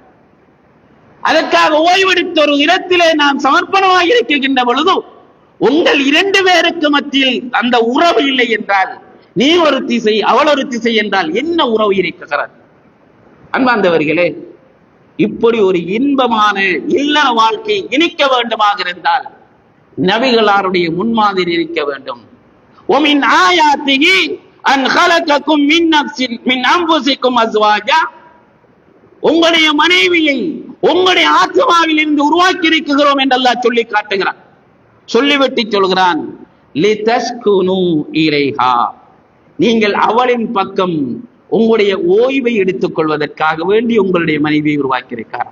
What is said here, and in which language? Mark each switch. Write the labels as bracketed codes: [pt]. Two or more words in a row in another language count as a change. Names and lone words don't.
[ta] அதற்காக ஓய்வெடுத்த ஒரு இடத்திலே நாம் சமர்ப்பணமாக இருக்கின்ற பொழுது உங்கள் 2 பேருக்கு மத்தியில் அந்த உறவு இல்லை என்றால், நீ ஒரு திசை அவள் ஒரு திசை என்றால் என்ன உறவு இருக்கிறார்? அன்பார்ந்தவர்களே, இப்படி ஒரு இன்பமான இல்லற வாழ்க்கை இனிக்க வேண்டுமாக இருந்தால் நபிகளாருடைய முன்மாதிரி இருக்க வேண்டும். [ar] وَمِنْ آيَاتِهِ أَنْ خَلَقَكُمْ مِنْ أَنْفُسِكُمْ أَزْوَاجًا, [ta] உங்களுடைய மனைவியை உங்களுடைய ஆத்மாவில் இருந்து உருவாக்கி இருக்கிறோம் என்று அல்லாஹ் சொல்லி காட்டுகிறான். சொல்லிவிட்டு சொல்கிறான், [ar] لتسكنوا إليها, [ta] நீங்கள் அவளின் பக்கம் உங்களுடைய ஓய்வை எடுத்துக் கொள்வதற்காக வேண்டி உங்களுடைய மனைவியை உருவாக்கியிருக்கார்.